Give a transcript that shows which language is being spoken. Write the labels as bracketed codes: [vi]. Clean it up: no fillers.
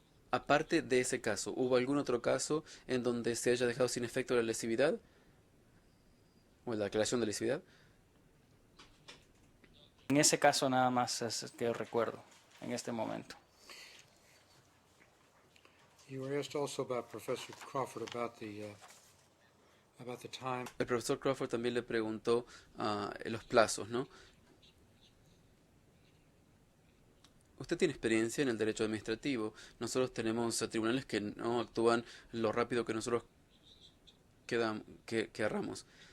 [es] Aparte de ese caso, ¿hubo algún otro caso en donde se haya dejado sin efecto la lesividad? ¿O la declaración de lesividad? En ese caso nada más es que yo recuerdo en este momento. [en] You were asked also about Professor Crawford about the time. [es] El profesor Crawford también le preguntó los plazos, ¿no? Usted tiene experiencia en el derecho administrativo. Nosotros tenemos tribunales que no actúan lo rápido que nosotros querramos.